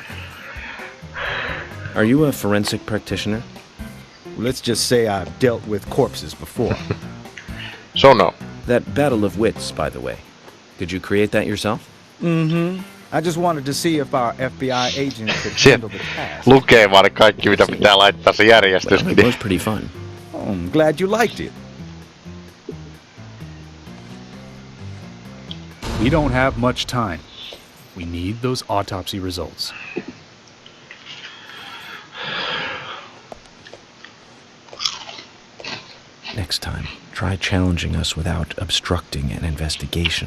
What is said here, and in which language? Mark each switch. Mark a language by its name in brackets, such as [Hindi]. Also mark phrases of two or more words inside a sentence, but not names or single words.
[English] Are you a forensic practitioner? Let's just say I've dealt with corpses before. So no. That battle of wits, by the way. Did you create that yourself? Mm-hmm. I just wanted to see if our FBI agent could Shit. handle the task. [Finnish] Lukee vaan kaikki mitä pitää laittaa se järjestys. [English] Well, it was pretty fun. Oh, I'm glad you liked it. We don't have much time. We need those autopsy results. Next time, try challenging us without obstructing an investigation.